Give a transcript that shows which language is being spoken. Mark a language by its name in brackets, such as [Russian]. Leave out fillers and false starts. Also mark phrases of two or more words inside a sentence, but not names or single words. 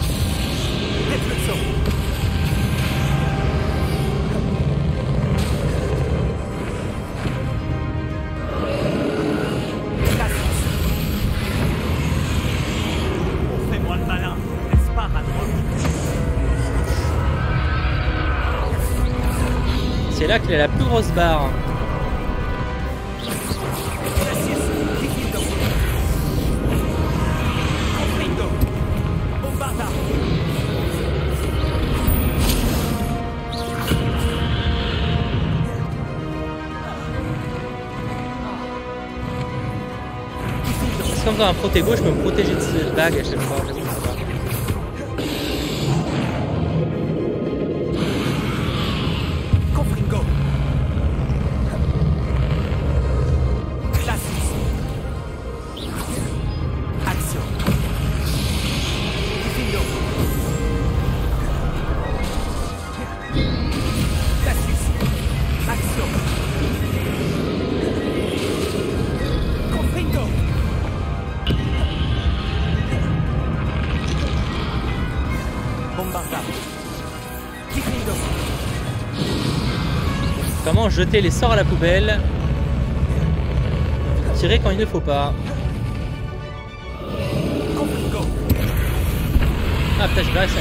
[French] Repulso. Glacius. On fait moins le malin, n'est-ce pas, Ranrock? C'est là qu'il a la plus grosse barre. Glacius. Diffindo. Confringo. Bombarda. C'est comme dans un protégo, je peux me protéger de cette bague à chaque fois. J'avoue, c'est pas. Confringo. Glacius. Action. Diffindo. Glacius. Action. Confringo. Comment jeter les sorts à la poubelle? Tirer quand il ne faut pas. Ah putain, j'ai pas réussi.